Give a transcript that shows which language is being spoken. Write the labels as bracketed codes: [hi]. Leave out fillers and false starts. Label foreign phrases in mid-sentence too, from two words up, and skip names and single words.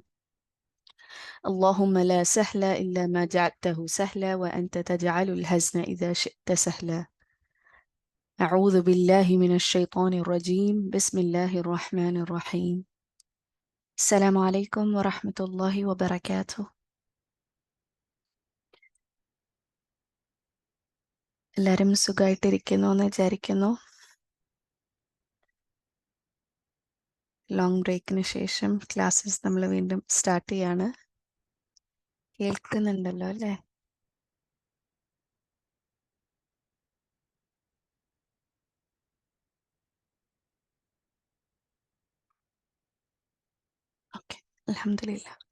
[ar] اللهم لا سهل إلا ما جعلته سهلا وأنت تجعل الحزن إذا شئت سهلا. أعوذ بالله من الشيطان الرجيم. بسم الله الرحمن الرحيم. السلام عليكم ورحمة الله وبركاته. [ml] എല്ലാവരും സുഖമായിട്ടിരിക്കുന്നു എന്ന് വിചാരിക്കുന്നു. [en] long break [ml] ശേഷം ക്ലാസ്സസ് നമ്മൾ വീണ്ടും സ്റ്റാർട്ട് ചെയ്യാണ്. കേൾക്കുന്നുണ്ടല്ലോ അല്ലേ? ഓക്കെ, അൽഹംദുലില്ലാ.